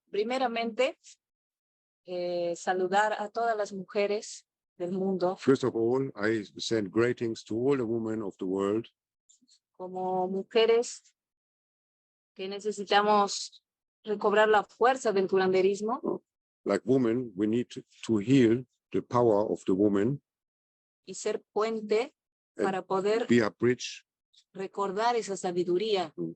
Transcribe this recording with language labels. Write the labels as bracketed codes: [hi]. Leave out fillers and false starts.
[es] Primeramente, saludar a todas las mujeres del mundo [en] first of all, I send greetings to all the women of the world [es] como mujeres que necesitamos recobrar la fuerza del curanderismo [en] like women. We need to heal the power of the woman, [es] y ser puente para poder [en] be a bridge, [es] recordar esa sabiduría